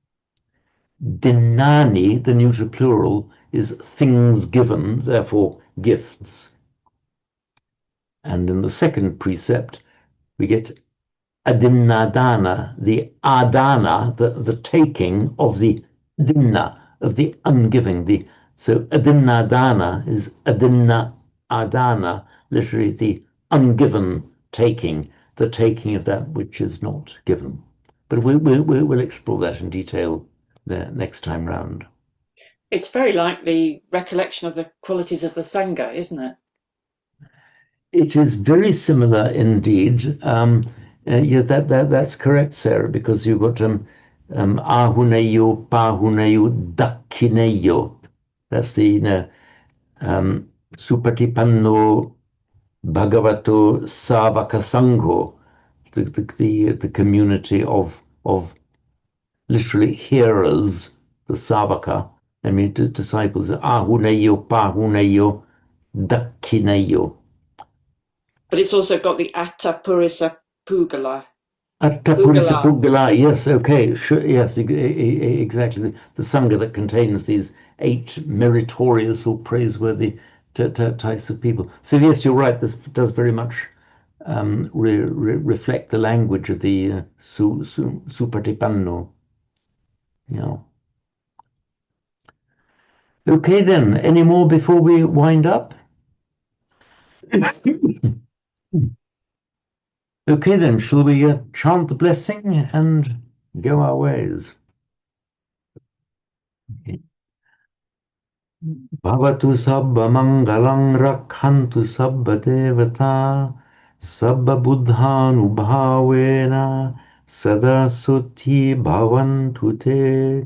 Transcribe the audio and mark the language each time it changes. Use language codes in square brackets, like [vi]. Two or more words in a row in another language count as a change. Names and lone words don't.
[en] Dinani, the neuter plural, is things given, therefore gifts. And in the second precept, we get adinadana, the adana, the taking of the dinna, of the ungiving. So adinadana is [pi] adinna adana, [en] literally the ungiven taking, the taking of that which is not given. But we'll explore that in detail next time round. It's very like the recollection of the qualities of the Sangha, isn't it? It is very similar indeed. Yeah, that's correct, Sarah, because you've got [pi] ahuneyo, pahuneyo, dakineyo. [en] That's the [pi] supatipanno bhagavato savaka sangho, [en] the community of literally hearers, the savaka. I mean, disciples. [pi] Ahuneyo, pahuneyo, dakineyo. [en] But it's also got the [pi] Atta Purisa Pugala. Atta Purisa Pugala, [en] yes, okay, sure, yes, exactly. The Sangha that contains these 8 meritorious or praiseworthy types of people. So yes, you're right. This does very much reflect the language of the Supatipanno. Yeah. Okay, then. Any more before we wind up? Okay, then. Shall we chant the blessing and go our ways? [pi] Bhavatu sabba mangalang rakhantu sabba devata sabba buddhanubhavena sada sutti bhavantu te.